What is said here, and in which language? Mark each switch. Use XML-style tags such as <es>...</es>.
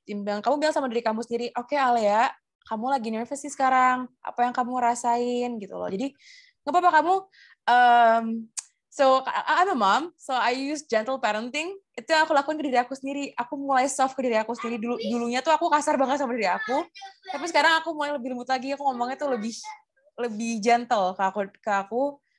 <id>Kamu bilang sama diri kamu sendiri, oke, Alia, kamu lagi nervous sih sekarang. Apa yang kamu rasain gitu loh. Jadi nggak apa-apa kamu.</id> <en>So I'm a mom, so I use gentle parenting.</en> <id>Itu yang aku lakuin ke diri aku sendiri. Aku mulai soft ke diri aku sendiri. Dulunya tuh aku kasar banget sama diri aku. Tapi sekarang aku mulai lebih lembut lagi. Aku ngomongnya tuh lebih gentle ke aku.</id>